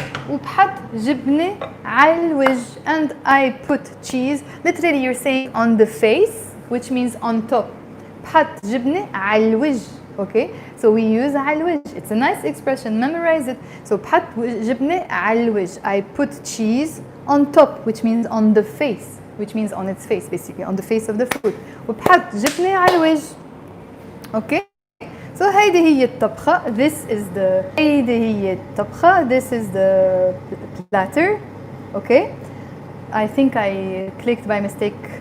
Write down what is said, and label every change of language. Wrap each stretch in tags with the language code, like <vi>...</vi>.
<ar>وبحط جبنة على الوجه,</ar> <en>and I put cheese. Literally you're saying on the face, which means on top.</en> <ar>بحط جبنة على الوجه.</ar> <en>Okay, so we use</en> <ar>على الوجه.</ar> <en>It's a nice expression, memorize it.</en> <ar>So بحط جبنة على الوجه.</ar> <en>I put cheese on top, which means on the face, which means on its face basically, on the face of the food.</en> <ar>وبحط جبنة على الوجه. Okay, so هيدي هي الطبخة. هيدي هي الطبخة.</ar> <en>This is the platter. Okay, I think I clicked by mistake.</en>